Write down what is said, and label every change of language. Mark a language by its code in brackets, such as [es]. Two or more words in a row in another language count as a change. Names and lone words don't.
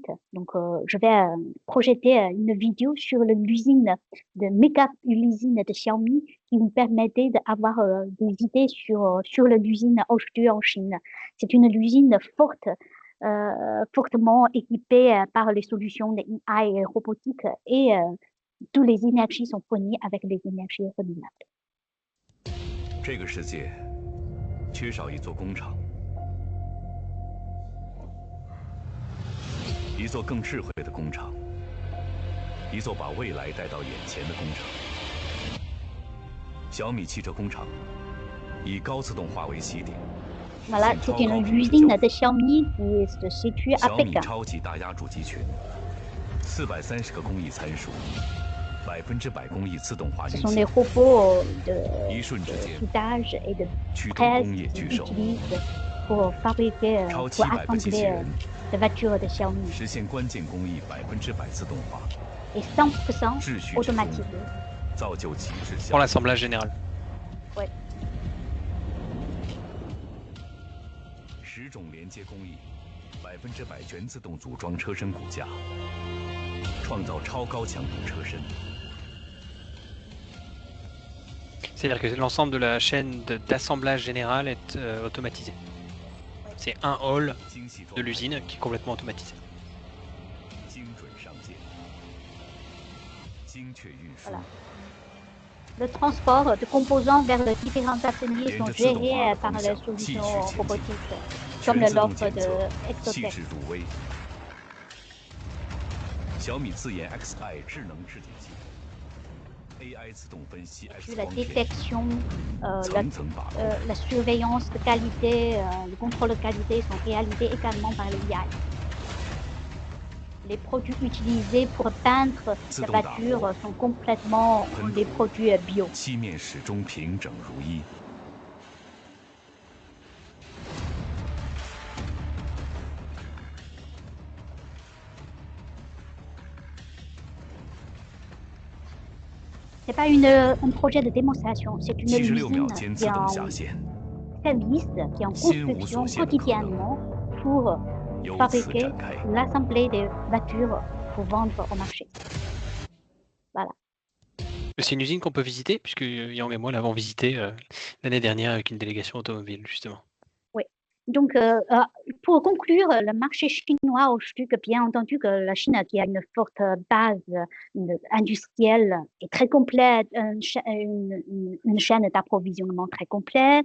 [fr] Donc, je vais projeter une vidéo sur l'usine de méga-usine de Xiaomi qui nous permettait d'avoir des idées sur l'usine aujourd'hui en Chine. C'est une usine fortement équipée par les solutions de AI et robotique et toutes les énergies sont fournies avec les énergies renouvelables. [zh] 这个世界缺少一座工厂。一座更智慧的工厂，一座把未来带到眼前的工厂。小米汽车工厂以高自动化为起点。 [fr] Voilà, c'est une usine de Xiaomi qui se situe à Pékin. [zh] 小米超级大压铸集群，430个工艺参数，100%工艺自动化运 [fr] Ce sont [zh] 行。 [fr] des robots de [zh] 一瞬之间， [fr] soudage et de [zh] 驱动 [fr] presse [zh] 工业 [fr] qui [zh] 巨手， [fr] utilisent pour fabriquer, [zh] 超 [fr] pour [zh] 700个机器 [fr] assembler [zh] 人， [fr] des voitures de Xiaomi. [zh] 实现关键工艺100%自动化， [fr] Et 100% [zh] 秩序之中 [fr] automatisé. [zh] 造就极致 [fr] Pour [zh] 效率。 [fr] l'assemblage général. [zh] 10 种连接工艺，100%全自动组装车身骨架，创造超高强度车身。 [fr] C'est-à-dire que l'ensemble de la chaîne d'assemblage général est automatisé. C'est un hall [zh] 精细装 [fr] de l'usine qui est complètement automatisé. [zh] 精准上件，精确运输。 [fr] Voilà. Le transport de composants vers les différents ateliers sont gérés par les solutions robotiques, comme [zh] 全自动 [fr] l'offre [zh] 检 [fr] de [zh] 测，细 [fr] Exotech. [zh] 致入微。小米自研 XI 智能质检系统 ，AI 自动分析 X [fr] La [zh] 光片， [fr] détection, [zh] 层层把控。 [fr] la surveillance de qualité, le contrôle de qualité sont réalisés également par l'IA. Les produits utilisés pour peindre la voiture sont complètement des produits bio. [zh] 漆面始终平整如一。 [fr] C'est pas un projet de démonstration, c'est une [zh] 76 秒 [fr] usine [zh] 间 [fr] qui [zh] 自 [fr] est [zh] 动 [fr] en [zh] 下线， [fr] service, qui est en construction quotidiennement pour [zh] 由此 [fr] fabriquer [zh] 展开。 [fr] l'assemblée des voitures pour vendre au marché. Voilà. C'est une usine qu'on peut visiter, puisque Yang et moi l'avons visité l'année dernière avec une délégation automobile, justement. Donc, pour conclure, le marché chinois aujourd'hui, que bien entendu que la Chine qui a une forte base industrielle est très complète, une chaîne d'approvisionnement très complète.